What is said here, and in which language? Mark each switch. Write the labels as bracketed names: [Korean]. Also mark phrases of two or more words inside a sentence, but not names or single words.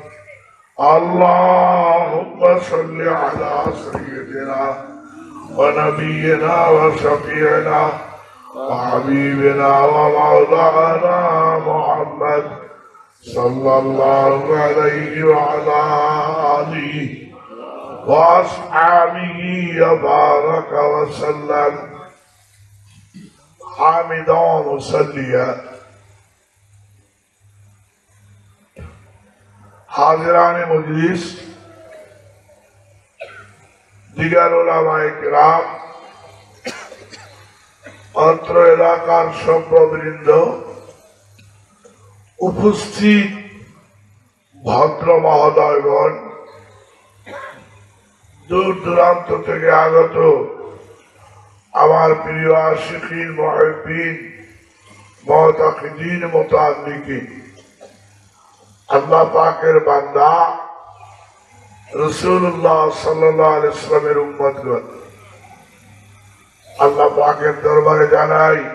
[Arabic] اللهم صل على سيدنا ونبينا وشفيعنا وحبيبنا ومولانا محمد صلى الله عليه وعلى آله وأصحابه وبارك وسلم. حامدا ومصليا. [Urdu] حاضران مجلس، دیگر علمائے کرام, [Bangla] অত্র এলাকার সভ্যবৃন্দ, উপস্থিত ভদ্র মহোদয়গণ, দূর দূরান্ত থেকে আগত আমার প্রিয় আশিকিন, মুহিব্বিন, মুতাকিদিন, মুতাআল্লিকিন, আল্লাহ পাকের বান্দা, রাসূলুল্লাহ [Arabic] صلى الله عليه وسلم [Bangla] উম্মতগণ, আল্লাহ পাকের দরবারে জানাই